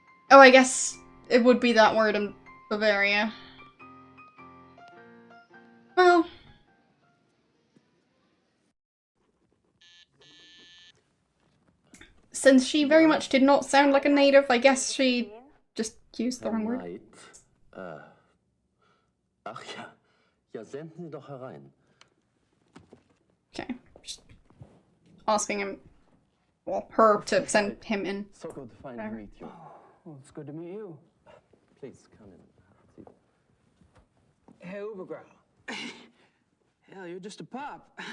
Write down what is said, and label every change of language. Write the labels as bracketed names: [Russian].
[English] oh, I guess it would be that word in Bavaria. Well... since she very much did not sound like a native, I guess she just used the wrong word. [German] Ach ja, ja, senden Sie doch herein. [English] Okay. Just asking him, well, her to send him in. So good to finally Whatever. meet you. Well, it's good to meet you. Please come in. Have a seat. Hey, Overgrowl. Hell, you're just a pup.